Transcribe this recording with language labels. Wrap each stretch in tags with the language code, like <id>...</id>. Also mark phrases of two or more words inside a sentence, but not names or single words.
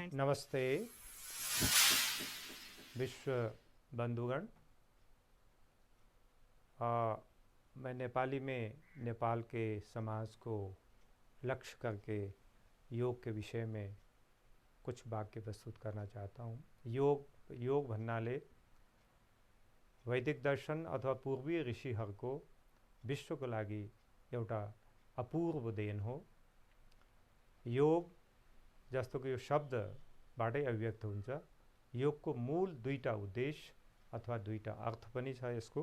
<hi>नमस्ते विश्व बंधुगण। मैं नेपाली में नेपाल के समाज को लक्ष्य करके योग के विषय में कुछ वाक्य प्रस्तुत करना चाहता हूँ।</hi> <ne>योग भन्नाले वैदिक दर्शन अथवा पूर्वीय ऋषिहरूको विश्वको लागि एउटा अपूर्व देन हो। योग जस्तो कि यो शब्दबाटै अभिव्यक्त हुन्छ। योगको मूल दुईटा उद्देश्य अथवा दुईटा अर्थ पनि छ यसको।</ne>